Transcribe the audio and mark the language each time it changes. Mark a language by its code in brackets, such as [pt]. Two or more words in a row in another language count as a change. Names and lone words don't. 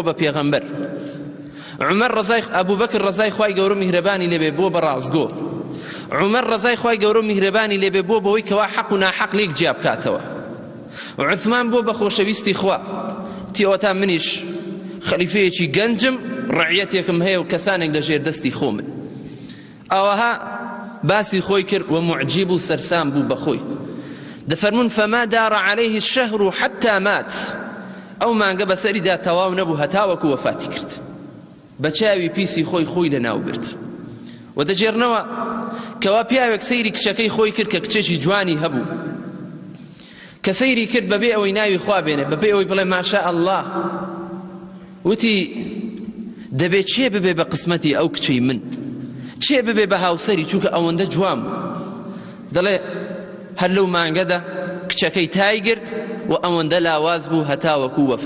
[ckb] بە پێغەمبەر ئەبوبەکر ڕەزای خوای گەورە میهرەبانی لێبێ بووە بە ڕازگۆ عومەر ڕەزای خوای گەورە میهرەبانی لێبێ بووە بەوەی کەوا حەق و ناحەق لێک جیا بکاتەوە عوثمان بووە بە خۆشەویستی خوا تیئۆتا منیش خەلیفەیەکی گەنجم ڕەعیەتێکم هەیە و کەسانێک لە ژێر دەستی خۆمن ئەوەها باسی خۆی کرد و معجیب و سەرسام بوو بەخۆی دەفەرمون فەما [ar] دار عليه الشهر حتى مات [ckb] ئەو مانگە بەسەریدا تەواو نەبوو هەتاوەکو وەفاتی کرد بە چاوی پیسی خۆی لەناو برد و دەجێڕنەوە کەوا پیاوێک سەیری کچەکەی خۆی کرد کە کچێکی جوانی هەبوو کە سەیری کرد بەبێ ئەوەی ناوی خوا بێنێ بەبێ ئەوەی بڵێ [ar] ماشا ئەڵڵاه [ckb] وتی دەبێت چێ ببێ بە قسمەتی ئەو کچەی من چێ ببێ بە هاوسەری چونکە ئەوەندە جوام دەڵێ هەر لەو مانگەدا کچەکەی تای گرت و ئەوەندە لاواز بوو هەتاوەکو